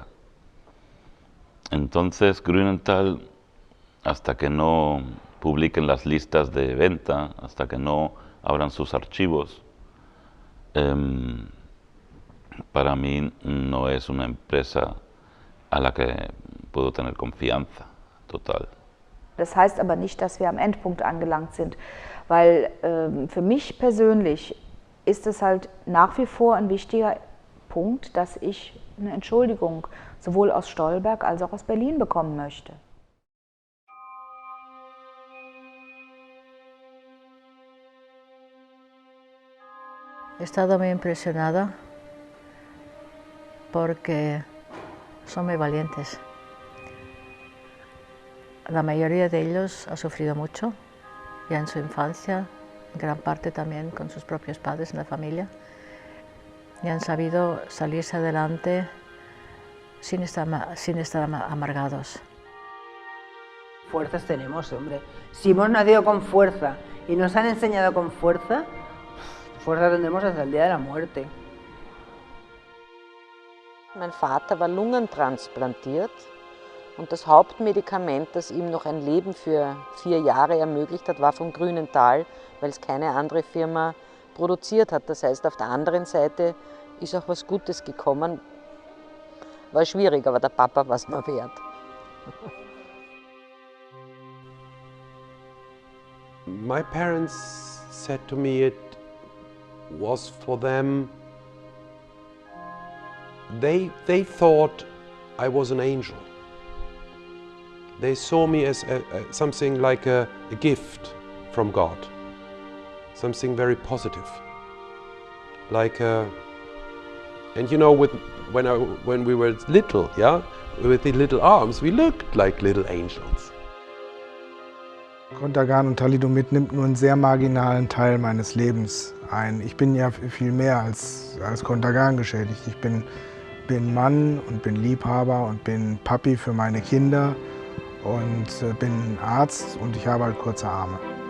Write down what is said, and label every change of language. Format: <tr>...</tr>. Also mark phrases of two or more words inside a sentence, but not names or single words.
<es>Entonces Grünenthal, hasta que no publiquen las listas de venta, hasta que no abran sus archivos, para mí no es una empresa a la que puedo tener confianza total.</es> <de>Das heißt aber nicht, dass wir am Endpunkt angelangt sind, weil für mich persönlich ist es halt nach wie vor ein wichtiger Punkt, dass ich eine Entschuldigung sowohl aus Stolberg als auch aus Berlin bekommen möchte.</de> <es>He estado muy impresionada porque son muy valientes. La mayoría de ellos ha sufrido mucho, ya en su infancia, en gran parte también con sus propios padres en la familia, y han sabido salirse adelante sin estar amargados. Fuerzas tenemos, hombre. Si hemos nacido con fuerza y nos han enseñado con fuerza, fuerza tendremos hasta el día de la muerte.</es> <de>Mein Vater war lungentransplantiert und das Hauptmedikament, das ihm noch ein Leben für 4 Jahre ermöglicht hat, war von Grünenthal, weil es keine andere Firma produziert hat. Das heißt, auf der anderen Seite ist auch was Gutes gekommen. War schwierig, aber der Papa war es mir wert.</de> <en>My parents said to me it was for them, they thought I was an angel. They saw me as something like a gift from God, something very positive. Like and you know, when we were little, yeah, with the little arms, we looked like little angels.</en> <de>Kontergan und Thalidomid nimmt nur einen sehr marginalen Teil meines Lebens ein. Ich bin ja viel mehr als Kontergan geschädigt. Ich bin Mann und bin Liebhaber und bin Papi für meine Kinder und bin Arzt und ich habe halt kurze Arme.</de>